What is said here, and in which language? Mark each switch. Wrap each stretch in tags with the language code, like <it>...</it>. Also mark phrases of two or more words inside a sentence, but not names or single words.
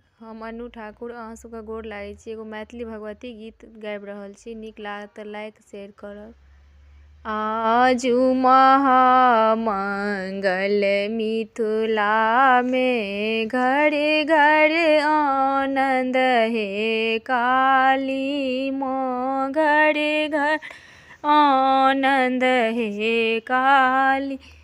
<mai>हम अनु ठाकुर अहाँ सबके गोर लागै छी। एगो मैथिली भगवती गीत गाबि रहल छी। नीक लागत तऽ</mai> <en>like share</en> <mai>करब। आजू महामंगल मिथिला में घरे घरे आनंद हे काली माँ, घरे घर आनंद हे काली।</mai>